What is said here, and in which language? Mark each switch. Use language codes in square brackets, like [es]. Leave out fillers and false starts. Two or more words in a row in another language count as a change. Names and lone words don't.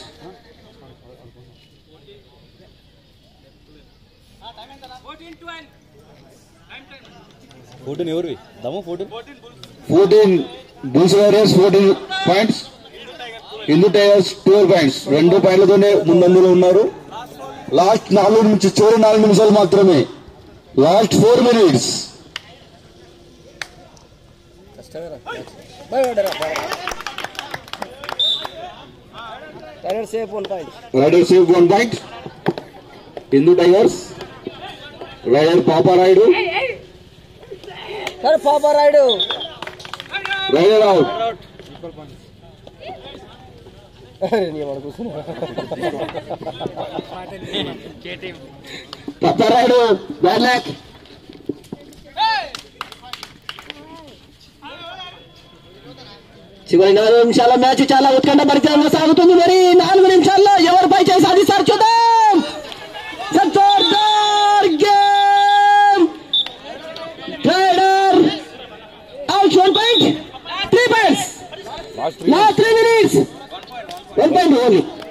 [te] 14 ఎవరివి దమ్ము [en] 14 Bulls Warriors 14 points. [te] హిందూ టైగర్స్ 12 points. 2 పాయింట్లతోనే ముందంజలో ఉన్నారు. లాస్ట్ 4 నుంచి చివరి 4 నిమిషాలు మాత్రమే. [en] last 4 minutes. Rider save 1 point. Rider save 1 point. Hindu Tigers. Rider Papa Raidu. Sir Papa Raidu. Rider out. [hi] अरे नहीं हमारा कुछ नहीं. [en] Papa Raidu. Bad luck. [te] చివరి 4 నిమిషాల మ్యాచ్ చాలా ఉత్కంఠభరితంగా సాగుతుంది. మరి 4 నిమిషాల్లో ఎవరిపై చేయి సాధిస్తారు చూద్దాం. [en] Sardar game rider out 1 point 3 points last 3 minutes 1 point only.